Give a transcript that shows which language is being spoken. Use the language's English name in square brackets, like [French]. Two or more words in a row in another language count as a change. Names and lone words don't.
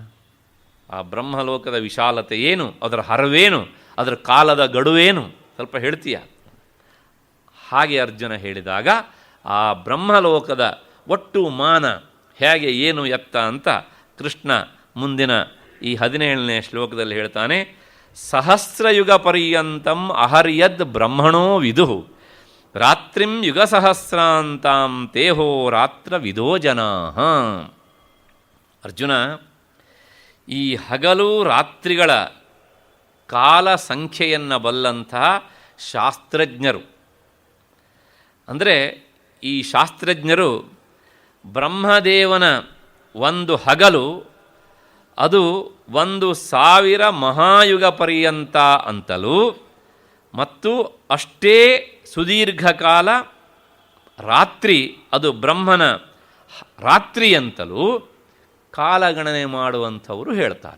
[Kannada] ಆ ಬ್ರಹ್ಮಲೋಕದ ವಿಶಾಲತೆ ಏನು, ಅದರ ಹರವೇನು, ಅದರ ಕಾಲದ ಗಡುವೇನು, ಸ್ವಲ್ಪ ಹೇಳ್ತೀಯ? ಹಾಗೆ ಅರ್ಜುನ ಹೇಳಿದಾಗ ಆ ಬ್ರಹ್ಮಲೋಕದ ಒಟ್ಟು ಮಾನ ಹೇಗೆ, ಏನು, ಎತ್ತ ಅಂತ ಕೃಷ್ಣ ಮುಂದಿನ ಈ 17ನೇ ಶ್ಲೋಕದಲ್ಲಿ ಹೇಳ್ತಾನೆ. [Sanskrit] ಸಹಸ್ರಯುಗ ಪರ್ಯಂತಂ ಅಹರ್ಯದ್ ಬ್ರಹ್ಮಣೋ ವಿದುಃ ರಾತ್ರಿಂ ಯುಗ ಸಹಸ್ರಾಂತಾಂ ತೇಹೋ ರಾತ್ರ ವಿದೋ ಜನಾಃ. [Kannada] ಅರ್ಜುನ, ಈ ಹಗಲು ರಾತ್ರಿಗಳ ಕಾಲ ಸಂಖ್ಯೆಯನ್ನು ಬಲ್ಲಂತಹ ಶಾಸ್ತ್ರಜ್ಞರು, ಅಂದರೆ ಈ ಶಾಸ್ತ್ರಜ್ಞರು ಬ್ರಹ್ಮದೇವನ ಒಂದು ಹಗಲು ಅದು 1000 ಮಹಾಯುಗ ಪರ್ಯಂತ ಅಂತಲೂ ಮತ್ತು ಅಷ್ಟೇ ಸುದೀರ್ಘ ಕಾಲ ರಾತ್ರಿ ಅದು ಬ್ರಹ್ಮನ ರಾತ್ರಿ ಅಂತಲೂ ಕಾಲಗಣನೆ ಮಾಡುವಂಥವರು ಹೇಳ್ತಾರೆ.